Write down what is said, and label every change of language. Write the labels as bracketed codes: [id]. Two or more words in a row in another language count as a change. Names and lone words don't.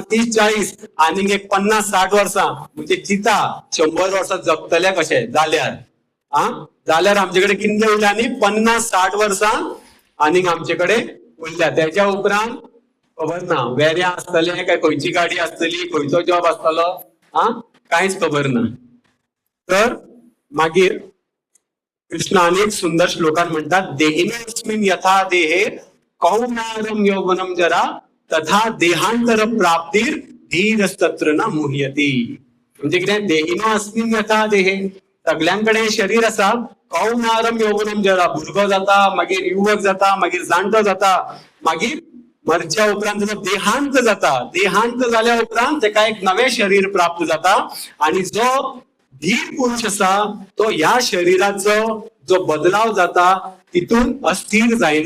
[kok] 30-40 आनीक एक 50-60 वर्सां म्हणजे चिता 100 वर्सां जगतले कशे जाल्यार जाल्यार आमचे कडेन कितले उरल्या? आनी 50-60 वर्सां आनीक आमचे कडेन उरल्या. त्याच्या उपरांत खबर ना वेऱ्या आसतले काय खंयची गाडी आसतली, खंयचो जॉब आसतलो, कांयच खबर ना. तर मागीर कृष्ण अनेक सुंदर श्लोकान म्हणतात [sa] देहिनस्मिन् यथा देहे कौमारम यौवनम जरा तथा देहांतर प्राप्तीर धीरस्तत्र न मुह्यति. [kok] म्हणजे कितें? [sa] देहिनो अस्मिन् यथा देहे, [kok] सगळ्यांकडे शरीर आसा. [sa] कौमारम यौवनम जरा, [kok] भुरगो जाता, मागीर युवक जाता, मागीर जाणटो जाता, मागीर मरच्या उपरांत त्याचा देहांत जाता. देहांत जाल्या उपरांत त्याका एक नवे शरीर प्राप्त जाता आणि जो धीर पुरुष असा तो ह्या शरीराचो जो बदलाव जाता तितून अस्थिर जायना.